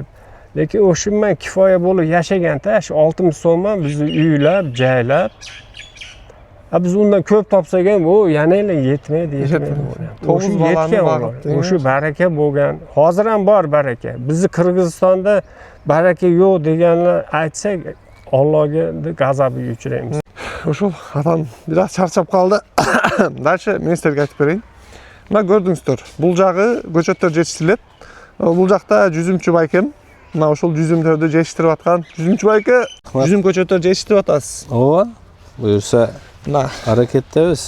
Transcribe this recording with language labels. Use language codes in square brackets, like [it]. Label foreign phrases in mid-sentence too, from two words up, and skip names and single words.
[uz] Lekin o'shundan kifoya bo'lib yashaganda, shu 60 so'mdan bizni uylab, joylab biz undan ko'p topsak ham, bu yana yetmaydi. O'sha yetgan bo'ladi. O'sha baraka bo'lgan. Hozir ham bor baraka. Bizni Qirg'izistonda baraka yo'q deganlar aytsak, Allohga g'azabiga uchraymiz. [ky] Ушул атам biraz чарчап калды. Дальше мен силерге айтып берейин. Мына көрдүңүздөр, бул жагы көчөттөр жетиштирилет. Бул жакта жүзүмчү байкем. Мына ушул жүзүмдөрдү жетиштирип аткан. Жүзүмчү байке, жүзүм көчөттөр жетиштирип атасыз. Ооба. Буюрса, аракеттебиз.